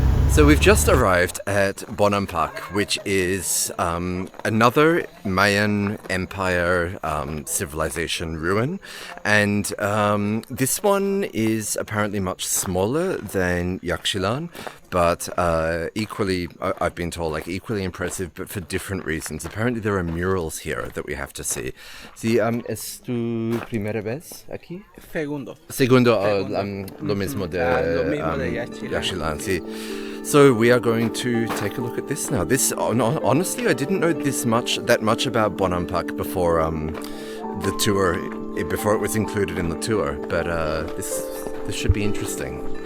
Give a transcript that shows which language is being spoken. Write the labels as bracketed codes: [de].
[en] So we've just arrived at Bonampak, which is another Mayan Empire civilization ruin, and this one is apparently much smaller than Yaxchilán, but equally, I've been told, like equally impressive, but for different reasons. Apparently there are murals here that we have to see. [es] Sí, ¿es tu primera vez aquí? Segundo. Segundo, lo mismo de Yaxchilán, sí. [en] So we are going to take a look at this now. This, honestly, I didn't know that much about Bonampak before the tour, before it was included in the tour. But this should be interesting.